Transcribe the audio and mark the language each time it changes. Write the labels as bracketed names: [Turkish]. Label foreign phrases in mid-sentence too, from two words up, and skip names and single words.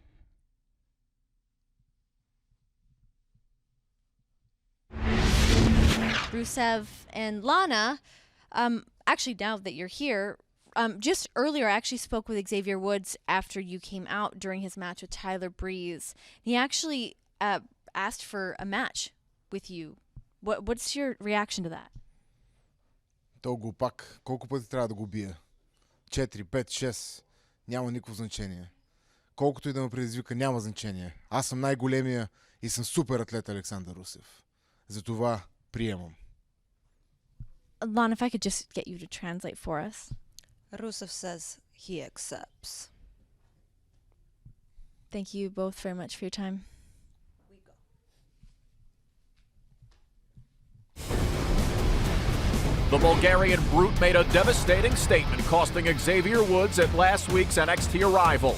[English] Rusev and Lana, actually now that you're here, just earlier I actually spoke with Xavier Woods after you came out during his match with Tyler Breeze. He actually asked for a match with you. What's your reaction to that? [Bulgarian] То глупак. Колко пъти трябва да го бия? 4, 5, 6. Няма никакво значение. Колкото и да ме предизвика, няма значение. Аз съм най-големия и съм супер атлет Александър Русев. Затова приемам. [English] Lana, if I could just get you to translate for us. Rusev says he accepts. Thank you both very much for your time. The Bulgarian brute made a devastating statement, costing Xavier Woods at last week's NXT ArRIVAL.